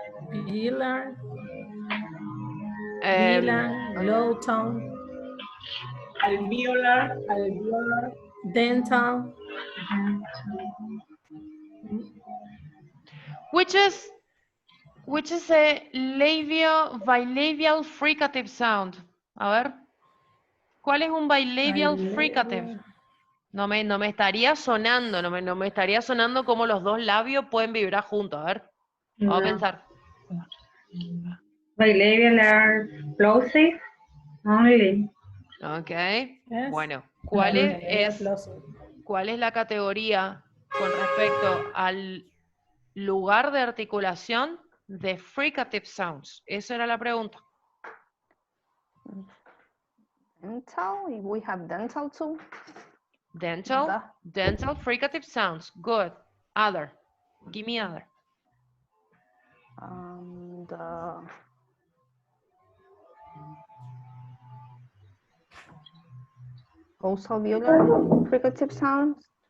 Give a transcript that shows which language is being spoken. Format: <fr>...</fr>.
<en>Velar. Velar. Low tone. Alveolar. Dental. Which is a bilabial fricative sound?</en> <es>A ver. ¿Cuál es un</es> <en>bilabial fricative?</en> <es>No me estaría sonando, no me estaría sonando como los dos labios pueden vibrar juntos. A ver. Vamos a pensar.</es> <en>Bilabial Plosive only. Ok. Yes.</en> <es>Bueno, ¿cuál es la categoría con respecto al lugar de articulación de</es> <en>fricative sounds?</en> <es>Esa era la pregunta.</es> <en>Dental, we have dental too. Dental fricative sounds. Good. Other. Give me other. The post-alveolar fricative sounds.</en>